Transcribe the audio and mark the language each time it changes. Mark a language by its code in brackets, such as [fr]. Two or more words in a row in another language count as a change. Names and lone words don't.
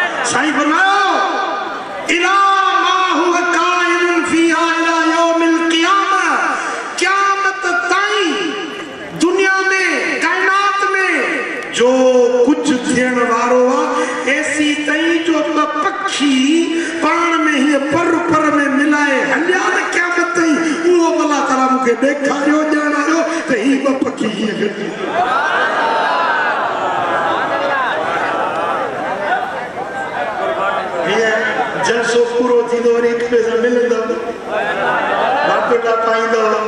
[sd] سائين فرمايو [ar] إلا ما هو كائن فيها إلى يوم القيامة, [sd] क़यामत ताईं दुनिया में कायनात में जो कुछ थियण वारो आहे ऐसी ताईं जो पखी पाण में ही पर में मिलाए हलिया न क़यामत ताईं वो अल्लाह ताला मूंखे ॾेखारियो ॼाणायो त ही ॿ पखी हीअं गॾु जलसो पूरो थींदो वरी हिक ॿिए सां मिलंदव वापड़ा पाईंदव।